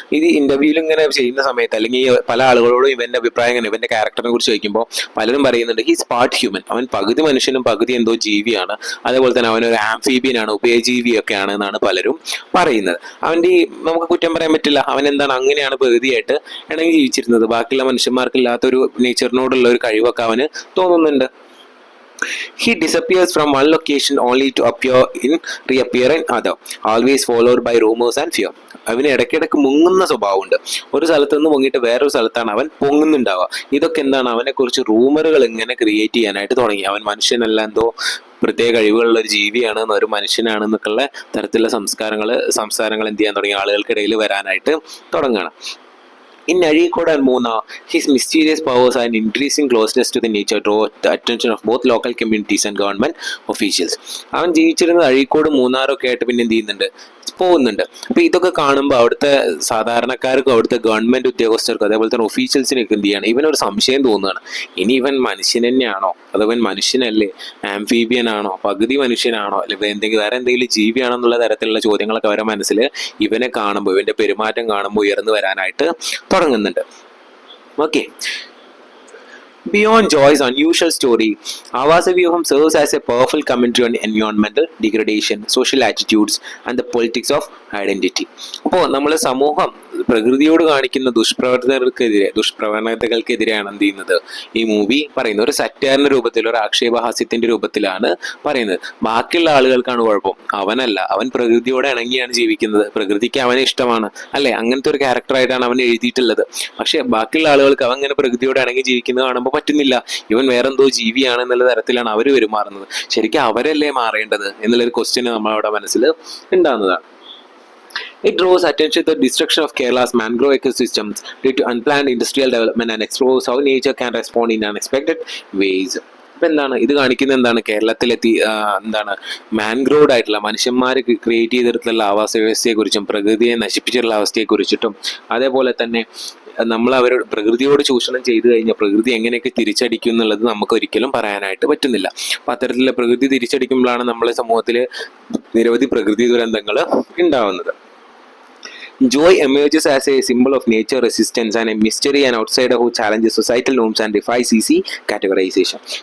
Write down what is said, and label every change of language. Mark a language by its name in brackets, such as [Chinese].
[Malayalam] ഇത് ഇന്റർവ്യൂവിൽ ഇങ്ങനെ ചെയ്യുന്ന സമയത്ത് അല്ലെങ്കിൽ പല ആളുകളോടും ഇവന്റെ അഭിപ്രായം, ഇവന്റെ ക്യാരക്ടറിനെ കുറിച്ച് ചോദിക്കുമ്പോൾ പലരും പറയുന്നുണ്ട് [English] he's part human, [Malayalam] അവൻ പകുതി മനുഷ്യനും പകുതി എന്തോ ജീവിയാണ്, അതേപോലെ തന്നെ അവനൊരു ആംഫീബിയൻ ആണ്, ഉഭയജീവിയൊക്കെ ആണ് എന്നാണ് പലരും പറയുന്നത്. അവൻ്റെ നമുക്ക് കുറ്റം പറയാൻ പറ്റില്ല, അവൻ എന്താണ് അങ്ങനെയാണ് പ്രകൃതിയായിട്ട് ഇണങ്ങി ജീവിച്ചിരുന്നത്. ബാക്കിയുള്ള മനുഷ്യന്മാർക്കില്ലാത്തൊരു നേച്ചറിനോടുള്ള ഒരു കഴിവൊക്കെ അവന് തോന്നുന്നുണ്ട്. [English] He disappears from one location only to reappear in other, always followed by rumors and fear. [Malayalam] അവന് ഇടയ്ക്കിടയ്ക്ക് മുങ്ങുന്ന സ്വഭാവമുണ്ട്. ഒരു സ്ഥലത്ത് നിന്ന് പൊങ്ങിയിട്ട് വേറൊരു സ്ഥലത്താണ് അവൻ പൊങ്ങുന്നുണ്ടാവുക. ഇതൊക്കെ എന്താണ്, അവനെക്കുറിച്ച് റൂമറുകൾ ഇങ്ങനെ ക്രിയേറ്റ് ചെയ്യാനായിട്ട് തുടങ്ങി. അവൻ മനുഷ്യനല്ല, എന്തോ പ്രത്യേക കഴിവുകളുള്ള ഒരു ജീവിയാണ്, ഒരു മനുഷ്യനാണെന്നൊക്കെയുള്ള തരത്തിലുള്ള സംസാരങ്ങൾ എന്ത് ചെയ്യാൻ തുടങ്ങി, ആളുകൾക്കിടയിൽ വരാനായിട്ട് തുടങ്ങുകയാണ്. [English] In Azhikode and Munnar, his mysterious powers and increasing closeness to the nature draw the attention of both local communities and government officials. [Malayalam] അവൻ ജീവിച്ചിരുന്നത് അഴീക്കോട്, മൂന്നാറൊക്കെ ആയിട്ട് പിന്നെ എന്ത് ചെയ്യുന്നുണ്ട്, പോകുന്നുണ്ട്. അപ്പൊ ഇതൊക്കെ കാണുമ്പോൾ അവിടുത്തെ സാധാരണക്കാർക്കും അവിടുത്തെ ഗവൺമെന്റ് ഉദ്യോഗസ്ഥർക്കും അതേപോലെ തന്നെ ഒഫീഷ്യൽസിനൊക്കെ എന്ത് ചെയ്യണം, ഇവനൊരു സംശയം തോന്നുകയാണ്. ഇനി ഇവൻ മനുഷ്യൻ തന്നെയാണോ, അതോ ഇവൻ മനുഷ്യനല്ലേ, ആംഫീബിയൻ ആണോ, പകുതി മനുഷ്യനാണോ, അല്ലെങ്കിൽ വേറെ എന്തെങ്കിലും ജീവിയാണോ എന്നുള്ള തരത്തിലുള്ള ചോദ്യങ്ങളൊക്കെ അവരുടെ മനസ്സിൽ ഇവനെ കാണുമ്പോൾ, ഇവന്റെ പെരുമാറ്റം കാണുമ്പോൾ ഉയർന്നു വരാനായിട്ട് തുടങ്ങുന്നുണ്ട്. [English] Okay, beyond Joy's unusual story, Avasavyuham serves as a powerful commentary on environmental degradation, social attitudes and the politics of identity. [Malayalam] അപ്പോൾ നമ്മളെ സമൂഹം പ്രകൃതിയോട് കാണിക്കുന്ന ദുഷ്പ്രവണതകൾക്കെതിരെയാണ് എന്ത് ചെയ്യുന്നത് ഈ മൂവി പറയുന്നത്. ഒരു സറ്റാറിന്റെ രൂപത്തിൽ, ഒരു ആക്ഷേപഹാസ്യത്തിന്റെ രൂപത്തിലാണ് പറയുന്നത്. ബാക്കിയുള്ള ആളുകൾക്കാണ് കുഴപ്പം, അവനല്ല, അവൻ പ്രകൃതിയോടെ ഇണങ്ങിയാണ് ജീവിക്കുന്നത്, പ്രകൃതിക്ക് അവനെ ഇഷ്ടമാണ് അല്ലെ, അങ്ങനത്തെ ഒരു ക്യാരക്ടറായിട്ടാണ് അവൻ എഴുതിയിട്ടുള്ളത്. പക്ഷെ ബാക്കിയുള്ള ആളുകൾക്ക് അവൻ അങ്ങനെ പ്രകൃതിയോടെ ഇണങ്ങി ജീവിക്കുന്നത് കാണുമ്പോൾ പറ്റുന്നില്ല, ഇവൻ വേറെന്തോ ജീവിയാണ് എന്നുള്ള തരത്തിലാണ് അവർ പെരുമാറുന്നത്. ശരിക്കും അവരല്ലേ മാറേണ്ടത് എന്നുള്ളൊരു ക്വസ്റ്റ്യൻ നമ്മളവിടെ മനസ്സിൽ ഉണ്ടാകുന്നതാണ്. [English] It draws attention to the destruction of Kerala's mangrove ecosystems due to unplanned industrial development and explores how nature can respond in unexpected ways. [Malayalam] ഇപ്പം എന്താണ് ഇത് കാണിക്കുന്നത്? എന്താണ് കേരളത്തിലെത്തി എന്താണ് മാൻഗ്രോഡ് ആയിട്ടുള്ള മനുഷ്യന്മാർ ക്രിയേറ്റ് ചെയ്തിട്ടുള്ള ആവാസ വ്യവസ്ഥയെക്കുറിച്ചും പ്രകൃതിയെ നശിപ്പിച്ചിട്ടുള്ള അവസ്ഥയെക്കുറിച്ചിട്ടും അതേപോലെ തന്നെ നമ്മൾ അവരോട് പ്രകൃതിയോട് ചൂഷണം ചെയ്തു കഴിഞ്ഞാൽ പ്രകൃതി എങ്ങനെയൊക്കെ തിരിച്ചടിക്കും എന്നുള്ളത് നമുക്ക് ഒരിക്കലും പറയാനായിട്ട് പറ്റുന്നില്ല. അപ്പം അത്തരത്തിലുള്ള പ്രകൃതി തിരിച്ചടിക്കുമ്പോഴാണ് നമ്മളെ സമൂഹത്തിൽ നിരവധി പ്രകൃതി ദുരന്തങ്ങൾ ഉണ്ടാവുന്നത്. [English] Joy emerges as a symbol of nature resistance and a mystery and outsider who challenges societal norms and defies easy categorization.